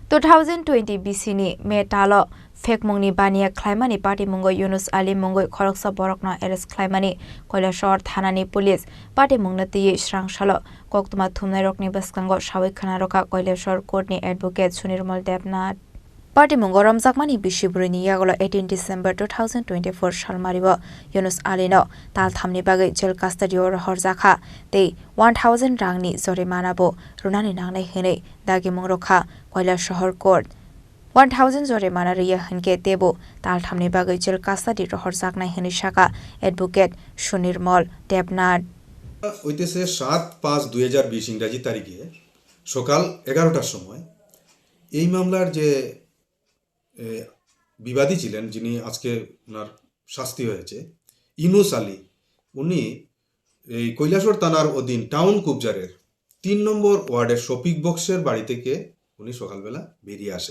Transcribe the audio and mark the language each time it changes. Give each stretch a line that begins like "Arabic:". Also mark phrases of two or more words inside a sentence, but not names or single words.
Kok Borok: 2020 BC me talo fake mongni bania claimani party mongo Yunus Ali mongo khoroksa borokna arrest claimani Koilashor thanani
English: police party
Kok Borok: mongna tiye shrang shalo koktuma thumnai rokni baskango shawik khana roka Koilashor court ni advocate Sunirmal Debnath Party mongo ramjakmani bishibrini yagolo 18 December 2024 salmaribo Yunus Ali no tal thamni bagai
English: jail custody
Kok Borok: or horjakha te 1000 rangni jorimana bo runani nangnai hinei dagi mongrokha Koilashor court 1000 jorimana riya hinke tebo tal thamni bagai
English: jail custody
Kok Borok: or horjaknai hinei shaka advocate Sunirmal Debnath
Bangla: হইতেছে ৭/৫/২০২০ ইংরাজি তারিখে সকাল 11টার সময় এই মামলার যে বিবাদী ছিলেন যিনি আজকে ওনার শাস্তি হয়েছে ইউনুস আলী উনি এই কৈলাসহর থানার অধীন টাউন কুবজারের 3 নম্বর ওয়ার্ডের শফিক বক্সের বাড়ি থেকে উনি সকালবেলা বেরিয়ে আসেন।